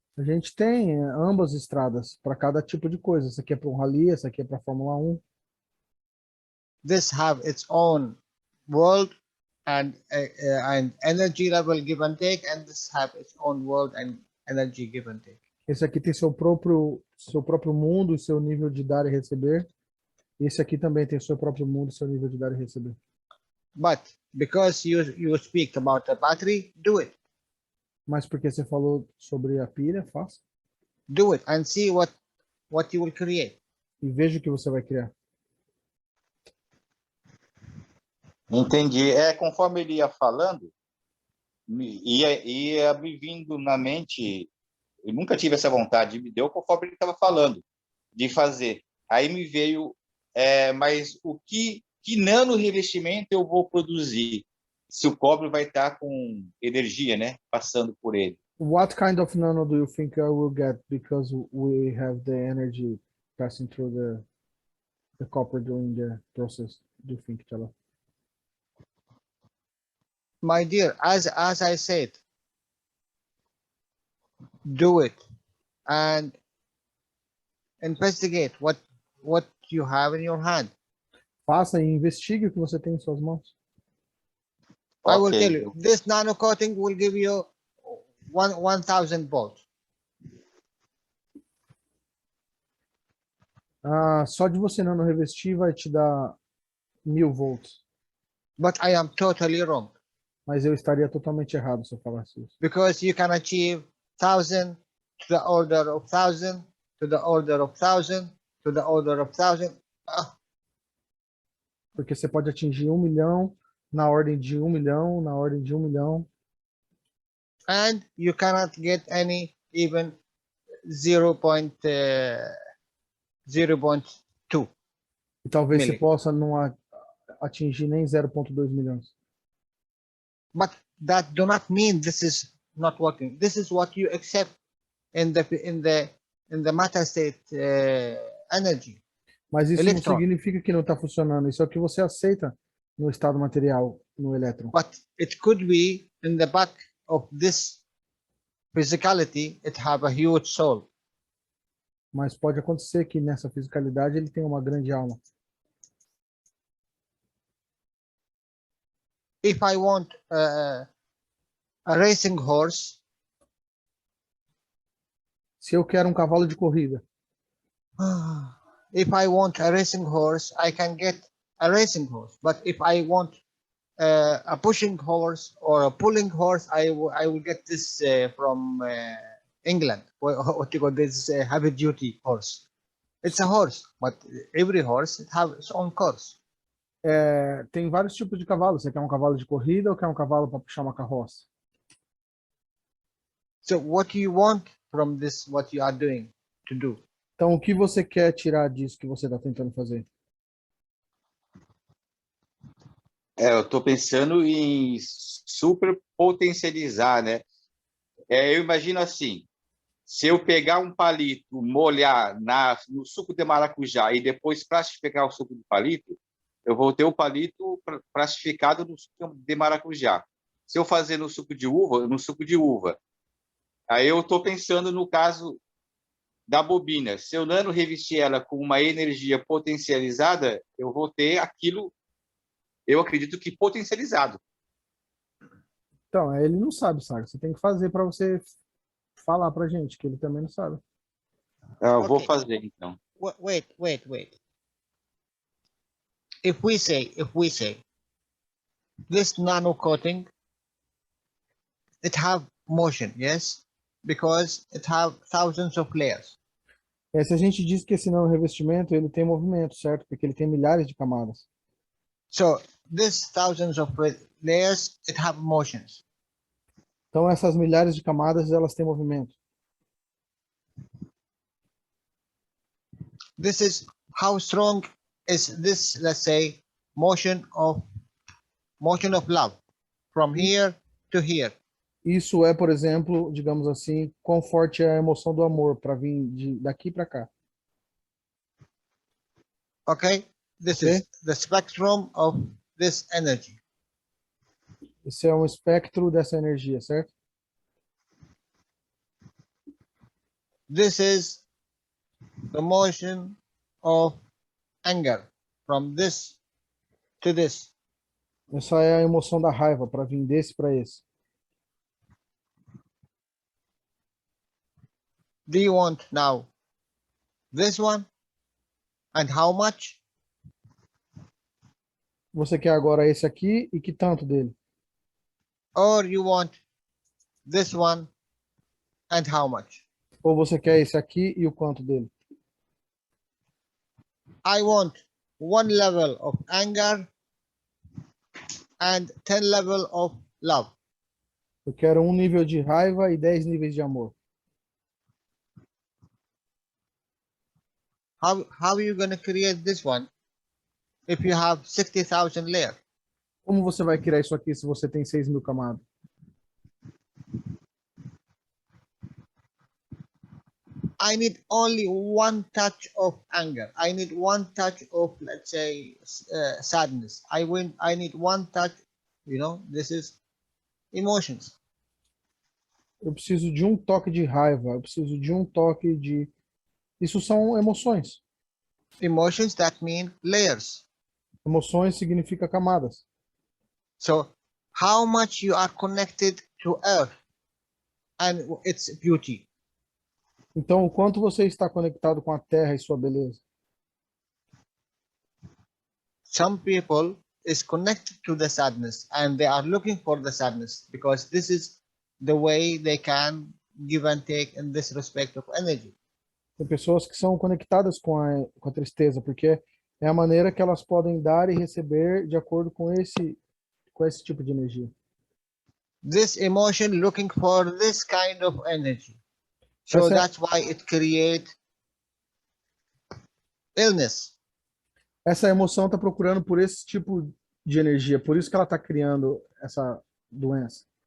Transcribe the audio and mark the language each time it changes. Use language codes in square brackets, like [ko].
[pt] A gente tem ambas estradas para cada tipo de coisa. Essa aqui é para um rally, essa aqui é para a Fórmula 1. [en] This have its own world and energy level give and take, and this have its own world and energy give and take. [pt] Esse aqui tem seu próprio mundo e seu nível de dar e receber. Esse aqui também tem seu próprio mundo e seu nível de dar e receber. [en] But because you speak about the battery, do it. [pt] Mas porque você falou sobre a pilha, faça. [en] Do it and see what you will create. [pt] E veja o que você vai criar. Entendi. Conforme ele ia falando, ia me vindo na mente, eu nunca tive essa vontade, me deu conforme ele estava falando, de fazer. Aí me veio, mas que nano revestimento eu vou produzir? Se o cobre vai estar com energia, né, passando por ele. [en] What kind of nano do you think I will get because we have the energy passing through the copper during the process? Do you think, Jalal? My dear, as I said, do it and investigate what you have in your hand. [pt] Faça e investigue o que você tem em suas mãos. [en] I will tell you, this nano coating will give you 1,000 volts. [pt] Só de você nano revestir vai te dar 1000 volts. [en] But I am totally wrong. [pt] Mas eu estaria totalmente errado se eu falasse isso. [en] Because you can achieve 1,000 to the order of 1,000 to the order of 1,000 to the order of 1,000. [pt] Porque você pode atingir 1 milhão, na ordem de 1 milhão, na ordem de 1 milhão. [en] And you cannot get any even 0.2. [pt] E talvez [en] Milli. [pt] você possa não atingir nem 0,2 milhões. [en] But that do not mean this is not working. This is what you accept in the matter state energy. [pt] Mas isso [en] Electron. [pt] não significa que não está funcionando. Isso é o que você aceita no estado material, no elétron. [en] But it could be in the back of this physicality, it have a huge soul. [pt] Mas pode acontecer que nessa fisicalidade ele tem uma grande alma. [en] If I want a racing horse, [pt] Se eu quero um cavalo de corrida, [en] if I want a racing horse, I can get a racing horse. But if I want a pushing horse or a pulling horse, I will get this from England. What you call this heavy duty horse? It's a horse, but every horse it has its own course. [pt] tem vários tipos de cavalo. Você quer um cavalo de corrida ou quer um cavalo para puxar uma carroça? [en] So what you want from this, what you are doing to do? [pt] Então, o que você quer tirar disso que você está tentando fazer? Eu estou pensando em super potencializar, né? Eu imagino assim, se eu pegar um palito, molhar no suco de maracujá e depois plastificar o suco do palito, eu vou ter o palito plastificado no suco de maracujá. Se eu fazer no suco de uva, aí eu estou pensando no caso da bobina. Se eu nano revestir ela com uma energia potencializada, eu vou ter aquilo, eu acredito que potencializado. Então, ele não sabe, Saga. Você tem que fazer para você falar pra gente, que ele também não sabe. Eu vou fazer, então. [en] Wait. If we say this nano coating, it have motion, yes, because it have thousands of layers. [pt] Se a gente diz que esse revestimento ele tem movimento, certo? Porque ele tem milhares de camadas. [en] So this thousands of layers, it have motions. [pt] Então essas milhares de camadas elas têm movimento. [en] This is how strong is this, let's say, motion of love from here to here. [pt] Isso é, por exemplo, digamos assim, quão forte é a emoção do amor para vir daqui para cá. [en] Okay, this is the spectrum of this energy. [pt] Esse é um espectro dessa energia, certo? [en] This is the motion of anger from this to this. [pt] Essa é a emoção da raiva para vir desse para esse. [en] Do you want now this one? And how much? [pt] Você quer agora esse aqui e que tanto dele? [en] Or you want this one and how much? [pt] Ou você quer esse aqui e o quanto dele? [en] I want 1 level of anger and 10 level of love. [pt] Eu quero 1 nível de raiva e 10 níveis de amor. [en] How are you going to create this one if you have 60,000 layers? [pt] Como você vai criar isso aqui se você tem 6.000 camadas? [en] I need only 1 touch of anger. I need 1 touch of, let's say, sadness. I need 1 touch, this is emotions. [pt] Eu preciso de um toque de raiva, eu preciso de um toque de... Isso são emoções. [en] Emotions, that mean layers. [pt] Emoções significa camadas. [en] So, how much you are connected to Earth and its beauty? [pt] Então, o quanto você está conectado com a Terra e sua beleza? [en] Some people is connected to the sadness and they are looking for the sadness because this is the way they can give and take in this respect of energy. [pt] Tem pessoas que são conectadas com a tristeza, porque é a maneira que elas podem dar e receber de acordo com esse tipo de energia. [en] This emotion looking for this kind of energy. So that's why it creates illness. [pt] Essa emoção está procurando por esse tipo de energia, por isso que ela está criando essa doença.